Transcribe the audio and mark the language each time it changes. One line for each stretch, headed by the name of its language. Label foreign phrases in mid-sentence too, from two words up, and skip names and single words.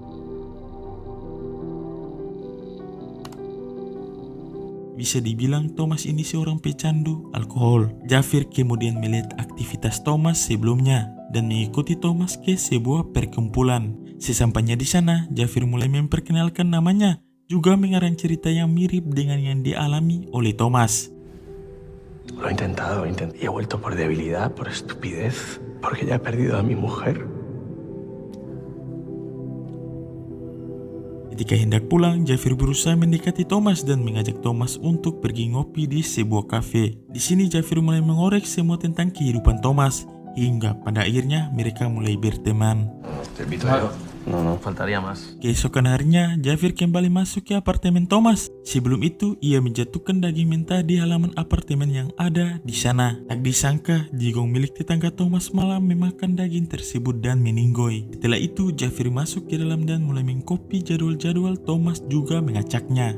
Indonesian: Bisa dibilang Thomas ini seorang pecandu alkohol. Jafir kemudian melihat aktivitas Thomas sebelumnya dan mengikuti Thomas ke sebuah perkumpulan. Sesampainya di sana, Jafir mulai memperkenalkan namanya, juga mengarang cerita yang mirip dengan yang dialami oleh Thomas.
Spanish: Lo he intentado y he vuelto por debilidad, por estupidez, porque ya he perdido a mi mujer.
Indonesian: Ketika hendak pulang, Jafir berusaha mendekati Thomas dan mengajak Thomas untuk pergi ngopi di sebuah kafe. Di sini Jafir mulai mengorek semua tentang kehidupan Thomas, hingga pada akhirnya mereka mulai berteman.
Spanish: Te invito yo. No, faltaría más.
Indonesian: Keesokan harinya, Jafir kembali masuk ke apartemen Thomas. Sebelum itu, ia menjatuhkan daging mentah di halaman apartemen yang ada di sana. Tak disangka, jigong milik tetangga Thomas malah memakan daging tersebut dan meninggoy. Setelah itu, Jafir masuk ke dalam dan mulai mengcopy jadwal-jadwal Thomas juga mengacaknya.